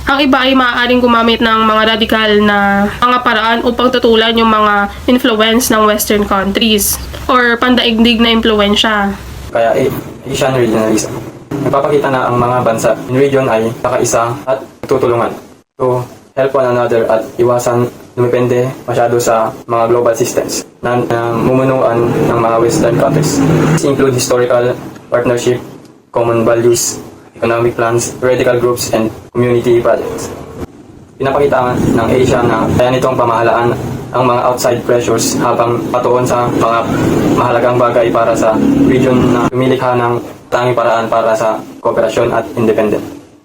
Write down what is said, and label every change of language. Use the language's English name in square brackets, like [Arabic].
[Filipino] Ang iba ay maaaring gumamit ng mga radikal na mga paraan upang tutulan yung mga influence ng Western countries or pandaigdig na impluensya. Kaya Asian regionalism. Nagpapakita na ang mga bansa in region ay kakaisa at tutulungan [English] to help one another [Filipino] at iwasan dumepende masyado sa mga global systems na mumunuan ng mga Western countries. [English] These include historical partnership, common values, economic plans, radical groups, and community projects. [Filipino] Pinapakita ng Asia na kaya nitong pamahalaan ang mga [English] outside pressures [Filipino] habang patuon sa mga mahalagang bagay para sa region na lumilikha ng tanging paraan para sa kooperasyon at independent.